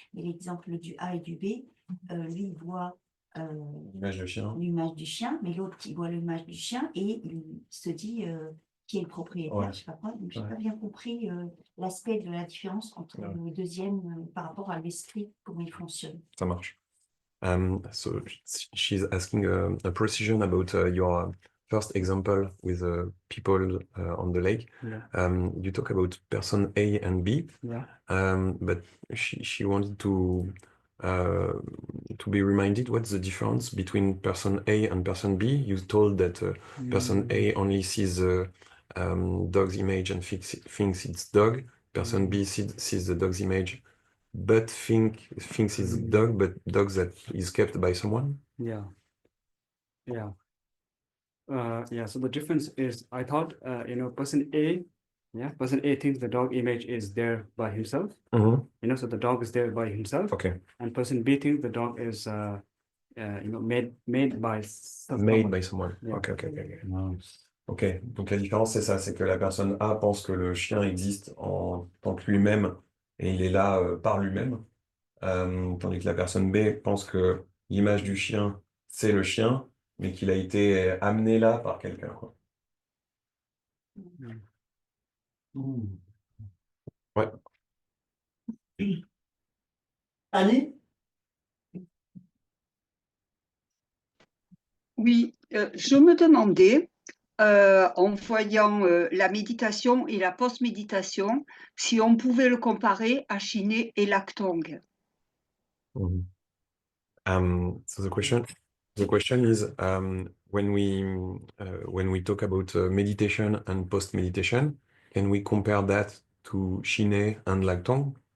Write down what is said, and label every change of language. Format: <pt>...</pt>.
<fr>Mais l'exemple du A et du B, lui, il voit l'image du chien, mais l'autre, il voit l'image du chien et il se dit qui est le propriétaire, je sais pas quoi. Donc, je n'ai pas bien compris l'aspect de la différence entre le deuxième par rapport à l'esprit, comment il fonctionne. Ça marche.</fr> <en>So she's asking a precision about your first example with people on the lake. Yeah. You talk about person A and B, Yeah. but she wanted to be reminded what's the difference between person A and person B. You told that person A only sees dog's image and thinks it's dog. Person B sees the dog's image but thinks it's dog, but dog that is kept by someone. Yeah. Yeah. Yeah. So the difference is, I thought, person A, person A thinks the dog image is there by himself. So the dog is there by himself. Okay. And person B thinks the dog is made by Made someone. by someone. Yeah. Ok, ok, ok. Ok.</en> <fr>Non. Ok, donc la différence c'est ça, c'est que la personne A pense que le chien existe en tant que lui-même et il est là par lui-même, tandis que la personne B pense que l'image du chien c'est le chien, mais qu'il a été amené là par quelqu'un, quoi. Ouais. Annie? Oui, je me demandais, en voyant la méditation et la post-méditation, si on pouvait le comparer à Shiné et Lactong. Mhm.</fr> <en>So the question is, when we talk about meditation and post-meditation, can we compare that to Shiné and Lactong?</en>